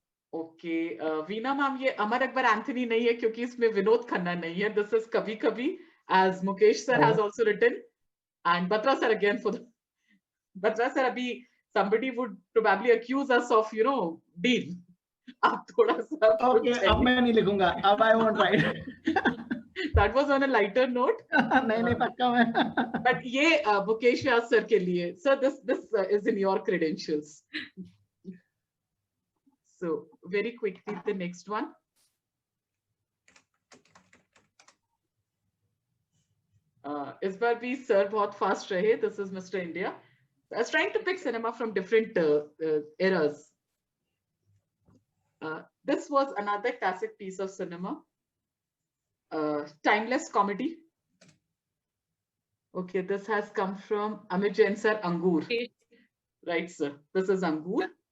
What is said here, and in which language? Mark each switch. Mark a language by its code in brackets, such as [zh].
[hi] Okay, Veena ma'am, ये Amar Akbar Anthony नहीं है क्योंकि इसमें विनोद खन्ना नहीं है. [en] This is Kabhi Kabhi, as Mukesh sir has also written, and Batra sir again for the Batra sir. Abhi somebody would probably accuse us of, you know, deal. [hi] आप थोड़ा सा. Okay, अब मैं नहीं लिखूंगा. [en] अब I won't write. That was on a lighter note. [hi] नहीं पक्का मैं. [en] But [hi] ये Mukesh Vyas sir के लिए. [en] Sir, this is in your credentials. So very quickly, the next one. [hi] इस बार भी sir बहुत fast रहे. [en] This is Mr. India. I was trying to pick cinema from different eras. This was another classic piece of cinema. Timeless comedy. Okay, this has come from Amit Jain sir, Angur. Right, sir. This is Angur.